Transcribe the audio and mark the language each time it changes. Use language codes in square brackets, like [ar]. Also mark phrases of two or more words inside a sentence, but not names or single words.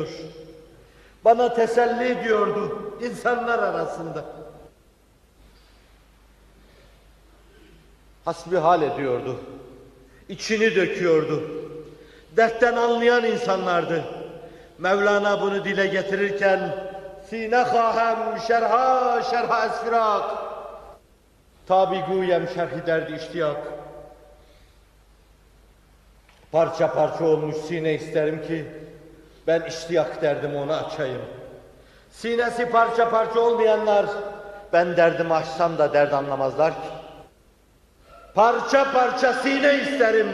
[tr] Bana teselli diyordu insanlar arasında. Hasbihal ediyordu. İçini döküyordu. Dertten anlayan insanlardı. Mevlana bunu dile getirirken [fa] سینه خواهم شرها شرها از فراق تا بگویم شرح درد اشتیاق. [tr] Parça parça olmuş sine isterim ki ben iştiyak derdimi ona açayım. Sinesi parça parça olmayanlar ben derdimi açsam da dert anlamazlar ki. Parça parça sine isterim.